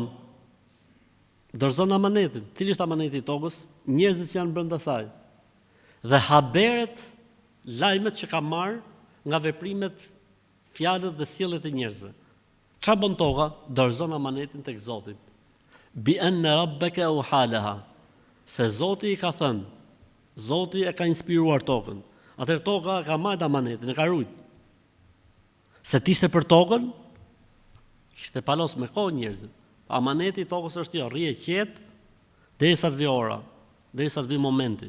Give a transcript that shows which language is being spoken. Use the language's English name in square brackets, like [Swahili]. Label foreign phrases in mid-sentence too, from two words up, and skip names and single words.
[Albanian] Dorëzon amanetin. Cili është amaneti i tokës? Njerëzit që janë brenda saj. Dhe haberet, lajmet që ka marrë nga veprimet, fjalët dhe sjelljet e njerëzve. Çfarë bën toka? Dorëzon amanetin tek Zoti. [Arabic] بأن ربك أوحى لها. [Albanian] Se Zoti i ka thënë, Zoti e ka inspiruar tokën. Atëherë toka ka marrë amanetin, e ka ruajtur. Se t'ishte për tokën, kishte palos me kohë njerëzit. Amaneti i tokës është jo, rrije qetë derisa të vi ora, derisa të vi momenti.